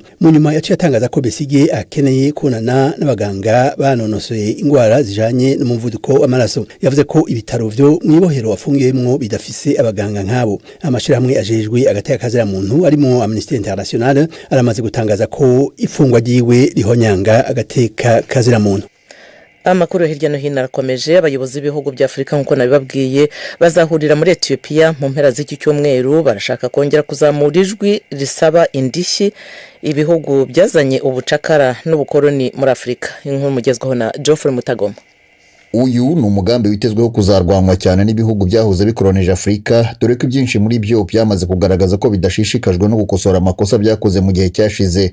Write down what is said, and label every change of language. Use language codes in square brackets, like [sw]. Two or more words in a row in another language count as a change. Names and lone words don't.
[rn] Mu nyuma yaciye atangaza ko Besigye akeneye kunana n'abaganga banonosoye ingwara zijanye n'umuvuduko w'amaraso. Yavuze ko ibitaro vyo mwibohero afungiyemwo bidafise abaganga nk'abo. Amashirahamwe ajejwe agateka kazira muntu arimo Amnesty International aramaze gutangaza ko ifungwa ryiwe rihonyanga agateka kazira muntu. [rw] Amakuru hirya no hino arakomeje. Abayobozi b'ibihugu bya Afurika nk'uko nabibabwiye bazahurira muri Ethiopia mu mpera z'iki cyumweru, barashaka kongera kuzamura ijwi risaba indishyi ibihugu byazanye ubucakara n'ubukoroni muri Afurika. Inkuru mugezwaho na Geoffrey Mutagoma. Uyu ni umugambi witezweho kuzarwanwa cyane n'ibihugu byahoze bikoronije Afurika, dore ko byinshi muri byo byamaze kugaragaza ko bidashishikajwe no gukosora amakosa byakoze mu gihe cyashize.